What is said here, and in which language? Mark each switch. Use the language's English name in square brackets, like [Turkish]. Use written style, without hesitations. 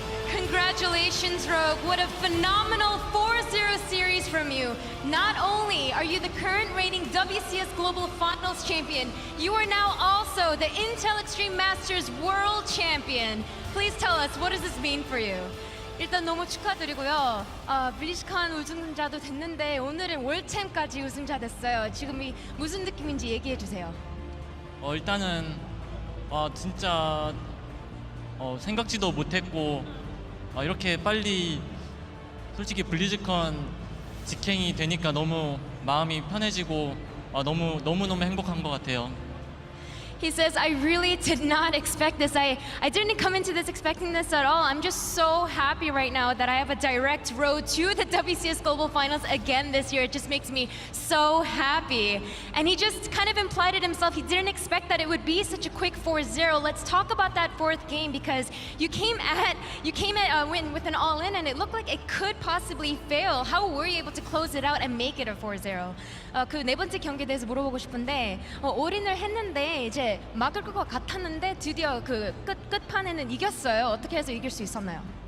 [English] Congratulations, Rogue. What a phenomenal 4-0 series from you. Not only are you the current reigning WCS Global Finals champion, you are now also the Intel Extreme Masters World Champion. Please tell us, what does this mean for you? [Korean] 일단 너무 축하드리고요. 블리즈컨 우승자도 됐는데 오늘은 월챔까지 우승자 됐어요. 지금이 무슨 느낌인지 얘기해 주세요. 일단은 진짜 생각지도 못했고 이렇게 빨리 솔직히 블리즈컨 직행이 되니까 너무 마음이 편해지고 너무너무 행복한 것 같아요. [English] He says, I really did not expect this. I didn't come into this expecting this at all. I'm just so happy right now that I have a direct road to the WCS Global Finals again this year. It just makes me so happy. And he just kind of implied it himself. He didn't expect that it would be such a quick 4-0. Let's talk about that fourth game because you came at win with an all-in and it looked like it could possibly fail. How were you able to close it out and make it a 4-0? [Korean] 그 네 번째 경기에 대해서 물어보고 싶은데 올인을 했는데 이제 이제 막을 것 같았는데 드디어 그 끝판에는 이겼어요. 어떻게 해서 이길 수 있었나요?